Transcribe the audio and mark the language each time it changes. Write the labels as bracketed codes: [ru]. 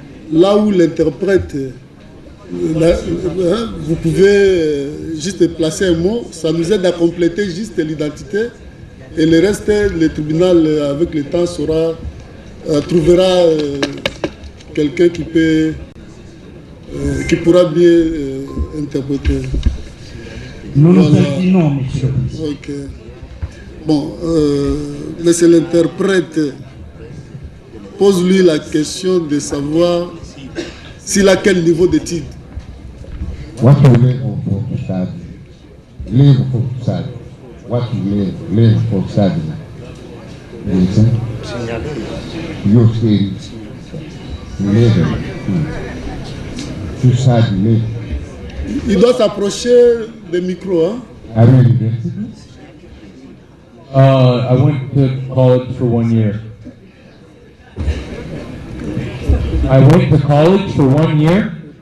[fr] Là où l'interprète, vous pouvez juste placer un mot, ça nous aide à compléter juste l'identité, et le reste, le tribunal, avec le temps, trouvera quelqu'un qui pourra bien interpréter. Nous nous inclinons, monsieur. Ok. Bon, laissez l'interprète. Pose-lui la question de savoir s'il a quel niveau d'études. [en] What you learn for study? Learn for study. What you learn for study? Listen. Your skills. Learn. To study. [fr] Il doit s'approcher des micros, hein? [en] Are you university? I went to college for 1 year. I went to college for 1 year.